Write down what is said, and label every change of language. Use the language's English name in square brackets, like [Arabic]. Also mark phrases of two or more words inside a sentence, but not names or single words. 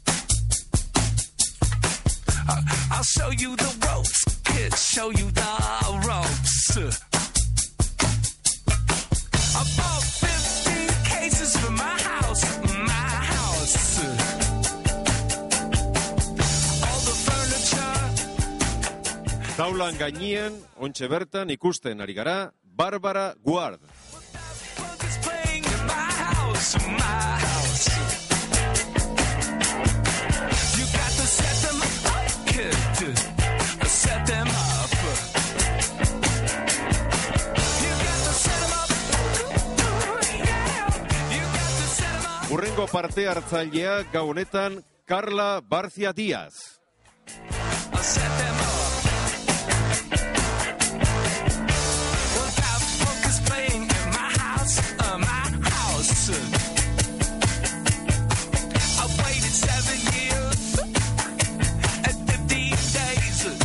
[English] I'll show you the ropes, kid, show you the ropes. I bought 15 cases for my house, my house. All the furniture. [Basque] Taulan gainean, ontxe bertan ikusten ari gara, Bárbara Guard. [English] Punk is playing in my house, my house. You got to set them up, kid. Set them up. You got to set them up. Yeah. You got to set them up. [Basque] Hurrengo parte hartzailea gau honetan, Carla Barcia Díaz. [English] Set them up. Well, Daft Punk is playing in my house, my house. I waited 7 years and 15 days.